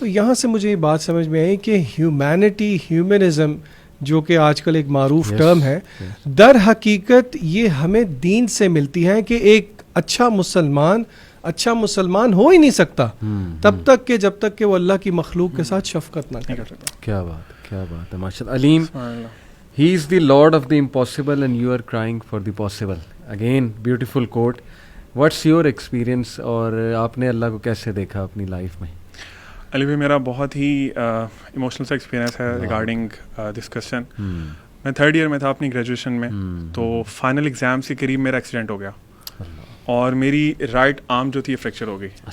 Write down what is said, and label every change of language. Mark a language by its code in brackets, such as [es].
[ur] تو یہاں سے مجھے یہ بات سمجھ میں آئی کہ ہیومینٹی, ہیومنزم, جو کہ آج کل ایک معروف ٹرم ہے, در حقیقت یہ ہمیں دین سے ملتی ہے کہ ایک اچھا مسلمان ہو ہی نہیں سکتا تب تک کہ جب تک کہ وہ اللہ کی مخلوق کے ساتھ شفقت نہ کرے. کیا بات ہے ماشاء اللہ. [en] Aleem, he is the lord of the impossible and you are crying for the possible. Again beautiful quote. What's your experience, [ur] اور آپ نے اللہ کو کیسے دیکھا اپنی لائف میں؟ علی بھائی, میرا بہت ہی ایموشنل سا ایکسپیرینس ہے [en] Regarding this question. [ur] میں 3rd ایئر میں تھا اپنی گریجویشن میں, تو فائنل ایگزام سے قریب میرا ایکسیڈنٹ ہو گیا اور میری رائٹ آرم جو تھی فریکچر ہو گئی.